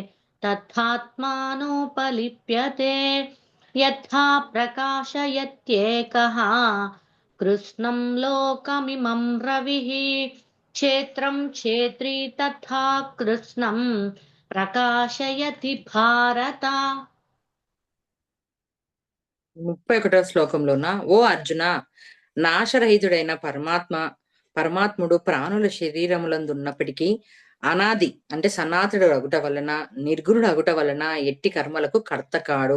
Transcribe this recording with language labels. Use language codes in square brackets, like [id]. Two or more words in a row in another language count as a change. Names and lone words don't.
[sa] तथात्मानोपलिप्यते यथा प्रकाशयत्येकः कृष्णं लोकमिमं रविः क्षेत्रं क्षेत्री तथा कृष्णं प्रकाशयति भारत [te] 31వ శ్లోకంలోన, ఓ అర్జున, నాశరహితుడైన పరమాత్ముడు ప్రాణుల శరీరములందున్నప్పటికీ అనాది అంటే సనాతనుడు అగుట వలన, నిర్గుణుడు అగుట వలన ఎట్టి కర్మలకు కర్త కాడు.